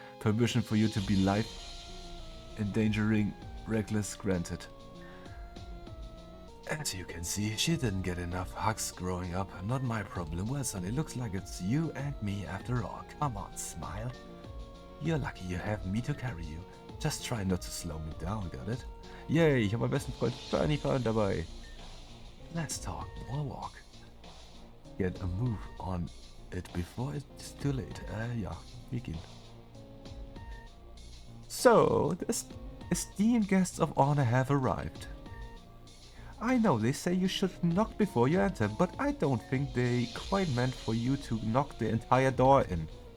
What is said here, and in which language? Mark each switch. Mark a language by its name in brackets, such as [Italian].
[English] Permission for you to be life endangering reckless granted. As you can see, she didn't get enough hugs growing up. Not my problem. Well, son, it looks like it's you and me after all. Come on, smile. You're lucky you have me to carry you. Just try not to slow me down, got it? [German] Yay, ich habe meinen besten Freund Bernie dabei. [English] Let's talk, more walk. Get a move on it before it's too late. [German] Ja, wir gehen. [English] So, the esteemed guests of honor have arrived. I know they say you should knock before you enter, but I don't think they quite meant for you to knock the entire door in.